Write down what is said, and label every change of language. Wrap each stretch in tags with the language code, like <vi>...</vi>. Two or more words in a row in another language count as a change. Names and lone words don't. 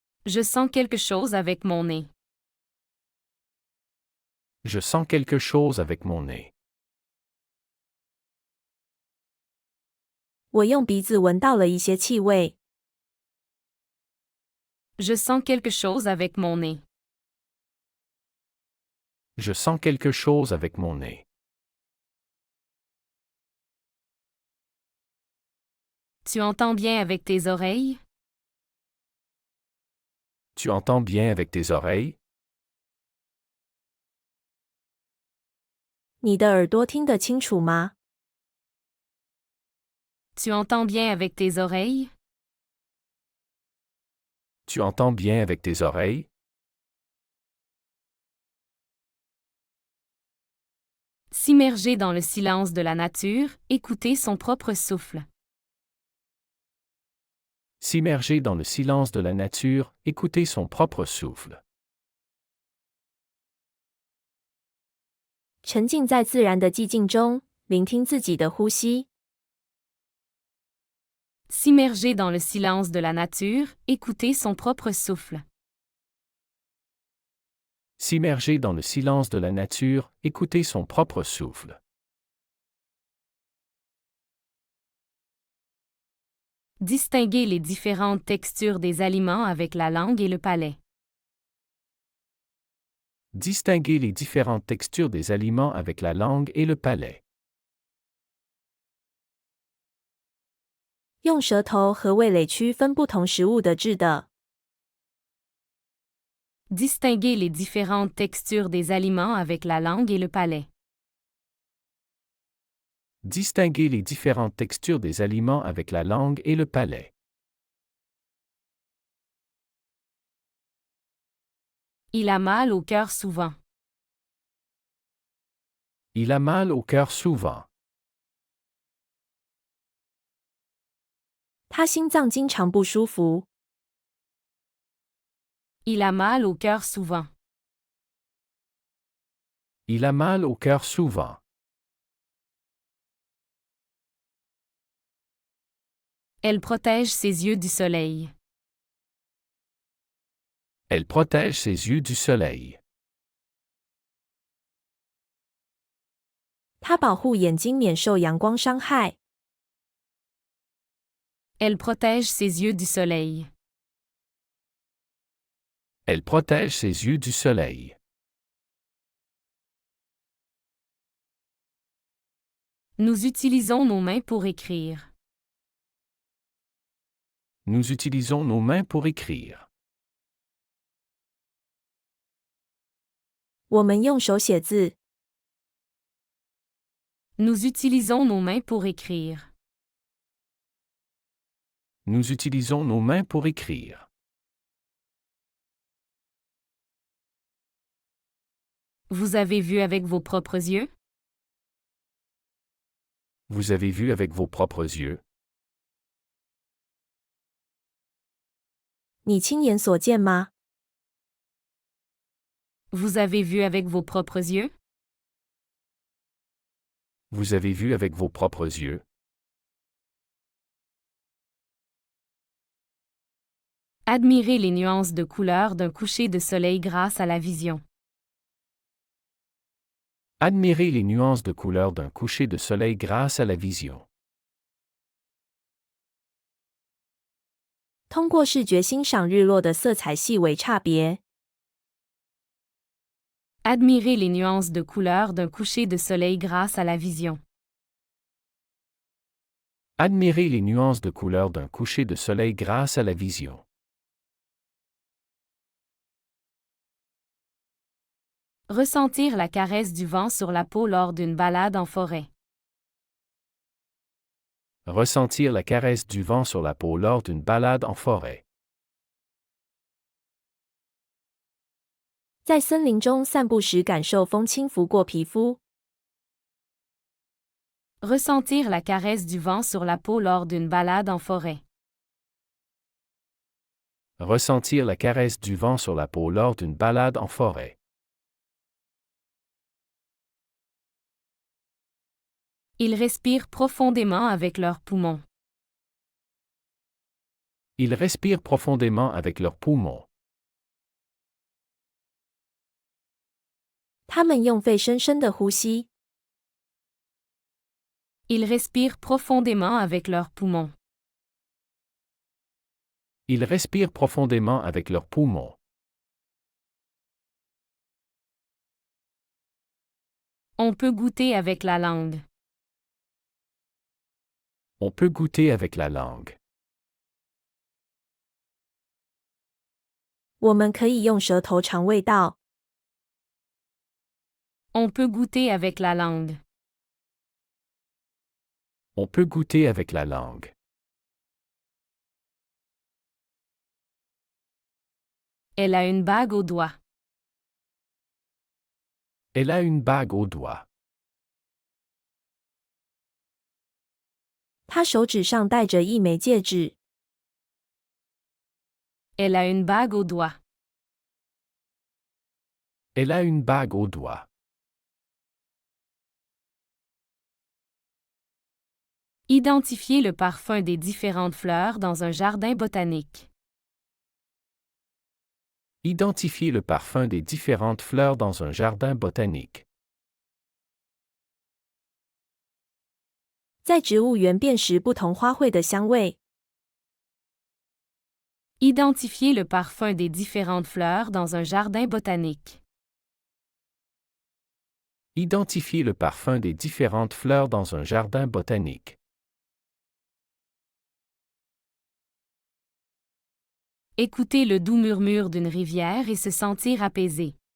<fr>Je sens quelque chose avec mon nez. Je sens quelque chose avec mon nez.</fr> <zh>我用鼻子闻到了一些气味。</zh> <fr>Je sens quelque chose avec mon nez. Je sens quelque chose avec mon nez. Tu entends bien avec tes oreilles? Tu entends bien avec tes oreilles?</fr> <zh>你的耳朵听得清楚吗？</zh> <fr>Tu entends bien avec tes oreilles? Tu entends bien avec tes oreilles? S'immerger dans le silence de la nature, écouter son propre souffle. S'immerger dans le silence de la nature, écouter son propre souffle.</fr> <zh>沉浸在自然的寂静中，聆听自己的呼吸。</zh> <fr>S'immerger dans le silence de la nature, écouter son propre souffle. S'immerger dans le silence de la nature, écouter son propre souffle. Distinguer les différentes textures des aliments avec la langue et le palais. Distinguer les différentes textures des aliments avec la langue et le palais.</fr> <zh>用舌头和味蕾区分不同食物的质地。</zh> <fr>Distinguer les différentes textures des aliments avec la langue et le palais. Distinguer les différentes textures des aliments avec la langue et le palais. Il a mal au cœur souvent. Il a mal au cœur souvent.</fr> <zh>他心脏经常不舒服。</zh> <fr>Il a mal au cœur souvent. Il a mal au cœur souvent. Elle protège ses yeux du soleil. Elle protège ses yeux du soleil.</fr> <zh>它保护眼睛免受阳光伤害。</zh> <fr>Elle protège ses yeux du soleil. Elle protège ses yeux du soleil. Nous utilisons nos mains pour écrire. Nous utilisons nos mains pour écrire.</fr> <zh>我们用手写字。</zh> <fr>Nous utilisons nos mains pour écrire. Nous utilisons nos mains pour écrire. Vous avez vu avec vos propres yeux? Vous avez vu avec vos propres yeux?</fr> <zh>你亲眼所见吗？</zh> <fr>Vous avez vu avec vos propres yeux? Vous avez vu avec vos propres yeux? Admirez les nuances de couleurs d'un coucher de soleil grâce à la vision. Admirez les nuances de couleur d'un coucher de soleil grâce à la vision.</fr> <zh>通过视觉欣赏日落的色彩细微差别。</zh> <fr>Admirez les nuances de couleurs d'un coucher de soleil grâce à la vision. Admirez les nuances de couleur d'un coucher de soleil grâce à la vision. Ressentir la caresse du vent sur la peau lors d'une balade en forêt. Ressentir la caresse du vent sur la peau lors d'une balade en forêt.</fr> <zh>在森林中散步时，感受风轻拂过皮肤。</zh> <fr>Ressentir la caresse du vent sur la peau lors d'une balade en forêt. Ressentir la caresse du vent sur la peau lors d'une balade en forêt. Ils respirent profondément avec leurs poumons. Ils respirent profondément avec leurs poumons.</fr> <zh>他们用肺深深的呼吸。</zh> <fr>Ils respirent profondément avec leurs poumons. Ils respirent profondément avec leurs poumons. On peut goûter avec la langue. On peut goûter avec la langue.</fr> <zh>我们可以用舌头尝味道。</zh> <fr>On peut goûter avec la langue. On peut goûter avec la langue. Elle a une bague au doigt. Elle a une bague au doigt.</fr> <zh>她手指上戴着一枚戒指。</zh> <fr>Elle a une bague au doigt. Elle a une bague au doigt. Identifier le parfum des différentes fleurs dans un jardin botanique. Identifier le parfum des différentes fleurs dans un jardin botanique.</fr> <zh>在植物园辨识不同花卉的香味。</zh> <fr>Identifier le parfum des différentes fleurs dans un jardin botanique. Identifier le parfum des différentes fleurs dans un jardin botanique. Écouter le doux murmure d'une rivière et se sentir apaisé.</fr>